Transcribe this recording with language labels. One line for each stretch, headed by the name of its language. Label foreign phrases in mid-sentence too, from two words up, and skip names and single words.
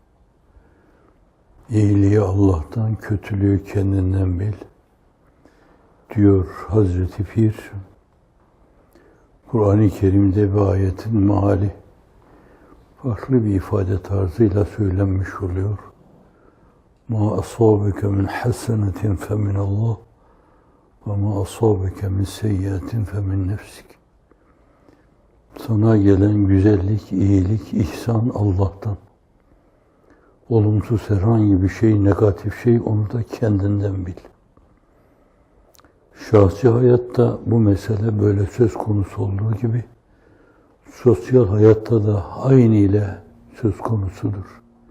Turkish: İyiliği Allah'tan, kötülüğü kendinden bil, diyor Hazreti Pir. Kur'an-ı Kerim'de bir ayetin meali farklı bir ifade tarzıyla söylenmiş oluyor.
Arabic: مَا أَصَابَكَ مِنْ حَسَنَةٍ فَمِنَ اللّٰهِ وَمَا أَصَابَكَ مِنْ سَيِّئَةٍ فَمِنْ نَفْسِكَ.
Turkish: Sana gelen güzellik, iyilik, ihsan Allah'tan. Olumsuz herhangi bir şey, negatif şey, onu da kendinden bil. Şahsi hayatta bu mesele böyle söz konusu olduğu gibi, sosyal hayatta da aynı ile söz konusudur.